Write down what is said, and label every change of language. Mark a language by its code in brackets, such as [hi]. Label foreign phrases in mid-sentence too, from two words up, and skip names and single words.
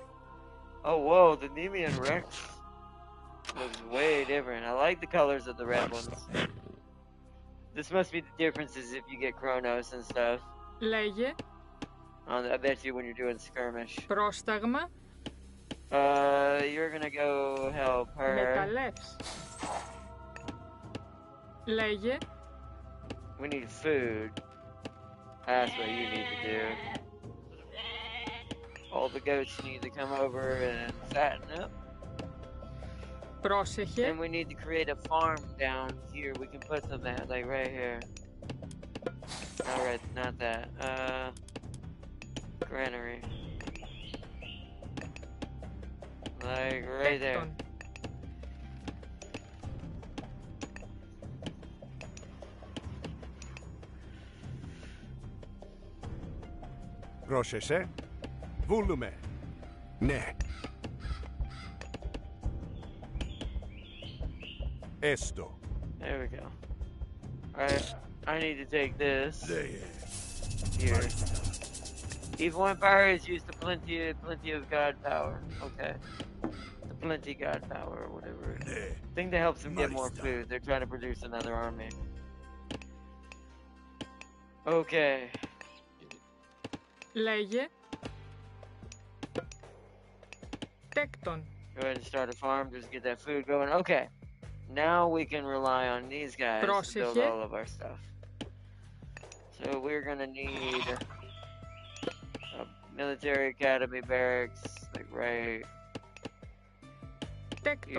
[en] Oh, whoa, the Nemean Rex looks way different. I like the colors of the red ones. This must be the differences if you get Chronos and stuff. [el] λέγε. [en] I bet you when you're doing skirmish. [el] Πρόσταγμα, [en] You're gonna go help her. [el] μεταλλεύς. Λέγε. [en] We need food. That's what you need to do. All the goats need to come over and fatten up. [el] Πρόσεχε. [en] And we need to create a farm down here. We can put them at, like right here. Alright, not that. Granary. Like right there. [el] Τέκτον. Πρόσεχε. Βούλουμε. Ναι. Esto. [en] There we go. Alright, I need to take this [el] Leje. [en] here. Evil Empire is used to plenty of god power. Okay. The plenty god power or whatever. [el] Ναι. [en] Thing that helps them get more [el] Malista. [en] food. They're trying to produce another army. Okay. [el] Λέγε. Τέκτον. [en] Go ahead and start a farm. Just get that food going. Okay. Now we can rely on these guys to build [el] Πρόσεχε. [en] all of our stuff. So we're gonna need a military academy barracks, like right [el] Τέκτον.